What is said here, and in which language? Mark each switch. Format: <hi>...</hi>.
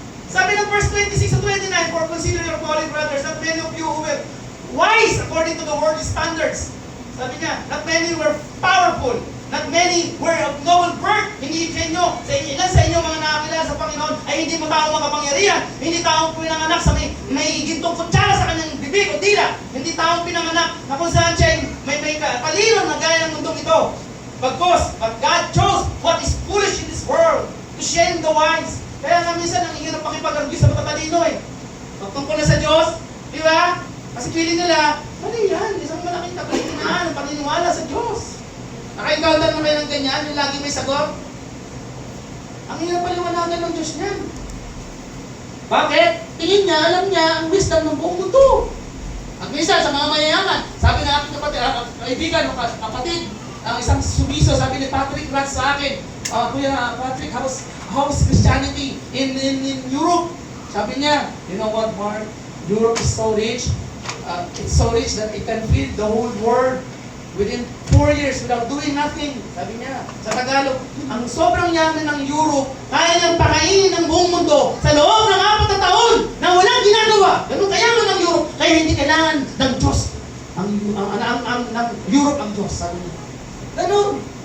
<tl>Sabi ng verse 26 to 29,</tl> <en>for consider your calling, brothers, not many of you who were wise according to the worldly standards.</en> <tl>Sabi niya,</tl> <en>not many were powerful, not many were of noble birth.</en> <tl>Hindi sa inyo, ilan sa inyo mga nakakilala sa Panginoon ay hindi mo taong makapangyarihan, hindi taong pinanganak sa may gintong kutsara sa kanyang bibig o dila, hindi taong pinanganak na kung saan siya may kalino na gaya ng mundong ito. Bagkos,</tl> <en>but God chose what is foolish in this world to shame the wise.</en> <tl>Kaya nga minsan ang hirap pakipag-argue sa matatalino eh. Pagtungkol na sa Diyos, di ba? Kasi feeling nila, mali yan, isang malaking kapalinaan ang paniniwala sa Diyos. Naka-encounter mo kayo ng ganyan, yung lagi may sagot? Ang hirap paliwanagan ng Diyos niyan. Bakit? Tingin niya, alam niya ang wisdom ng buong mundo. At minsan sa mga mayayaman, sabi ng aking kaibigan, kapatid, ang isang sumiso, sabi ni Patrick Ratz sa akin, Kuya Patrick,</tl> <en>how's Christianity in Europe?</en> <tl>Sabi niya,</tl> <en>you know what, Mark? Europe is so rich. It's so rich that it can feed the whole world within 4 years without doing nothing.</en> <tl>Sabi niya, sa Tagalog, ang sobrang yaman ng Europe, kaya niyang pakainin ng buong mundo sa loob ng 4 na taon na walang ginagawa. Ganun kayaman ng Europe, kaya hindi kailangan ng Diyos. Ng Europe ang Diyos, sabi niya. Ganun.</tl>